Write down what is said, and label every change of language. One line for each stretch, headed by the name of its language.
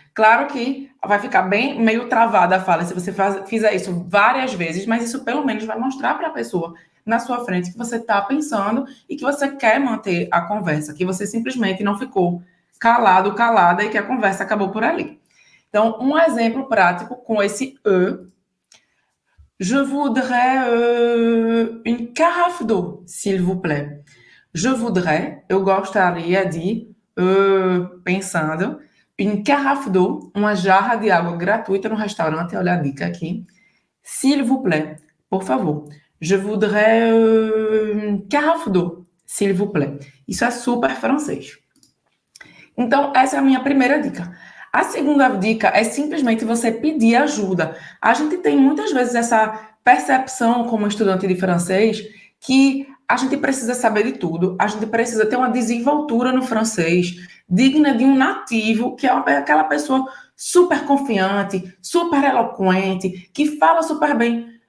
Portuguese: Claro que vai ficar bem meio travada a fala se você fizer isso várias vezes, mas isso pelo menos vai mostrar para a pessoa na sua frente que você está pensando e que você quer manter a conversa, que você simplesmente não ficou calado, calada e que a conversa acabou por ali. Então, um exemplo prático com esse E.
French: Je voudrais une carafe d'eau, s'il vous plaît. Je voudrais,
Portuguese: eu gostaria de, pensando,
French: une carafe d'eau,
Portuguese: uma jarra de água gratuita no restaurante, olha a dica aqui.
French: S'il vous plaît,
Portuguese: por favor.
French: Je voudrais une carafe d'eau, s'il vous plaît.
Portuguese: Isso é super francês. Então, essa é a minha primeira dica. A segunda dica é simplesmente você pedir ajuda. A gente tem muitas vezes essa percepção como estudante de francês que a gente precisa saber de tudo, a gente precisa ter uma desenvoltura no francês digna de um nativo, que é aquela pessoa super confiante, super eloquente, que fala super bem.